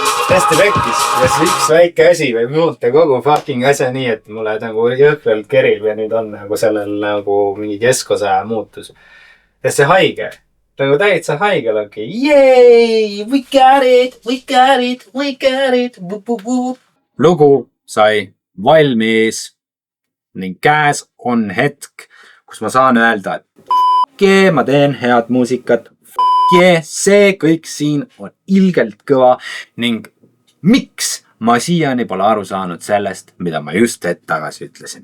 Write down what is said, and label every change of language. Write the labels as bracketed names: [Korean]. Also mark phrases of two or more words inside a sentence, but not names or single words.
[Estonian] hästi pekkis ja siis üks väike asi võib muuta kogu fucking asja nii, et mulle nagu jõhkralt kerib ja nüüd on nagu sellel nagu mingi keskosa muutus. Ja see haige, nagu täitsa haigel ongi. [English] Yay! We got it! We got it! We got it! [Estonian] Lugu sai valmis ning käes on hetk, kus ma saan öelda, et ma teen head muusikat. See kõik siin on ilgelt kõva ning miks ma siiani pole aru saanud sellest, mida ma just hetk tagasi ütlesin.